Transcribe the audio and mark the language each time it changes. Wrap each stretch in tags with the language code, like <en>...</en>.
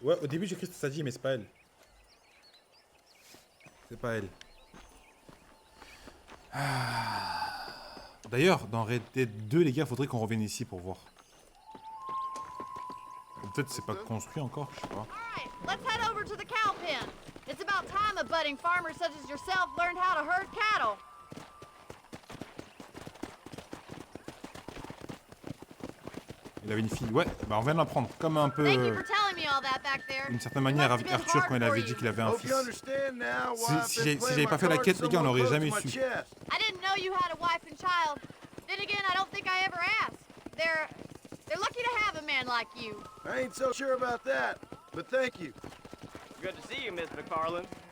<fr>Ouais, au début j'ai cru que c'était Sadie, mais c'est pas elle. C'est pas elle. D'ailleurs, dans Red Dead 2, les gars, faudrait qu'on revienne ici pour voir. Peut-être c'est pas construit encore, je sais pas.</fr> <en>Alright, let's head over to the cow pen. It's about time a budding farmer such as yourself learned how to herd cattle.</en> <fr>Il avait une fille. Ouais, bah on vient de l'apprendre. Comme un peu.</fr> <en>Thank you for telling me all that back there.</en> <fr>D'une certaine manière avec Arthur quand il avait dit qu'il avait un fils. Si j'avais pas fait la quête, les gars, on l'aurait jamais su.</fr> <en>I didn't know you had a wife and child. Then again, I don't think I ever asked. They're lucky to have a man like you. I ain't so sure about that, but thank you. Good to see you, Miss MacFarlane.</en>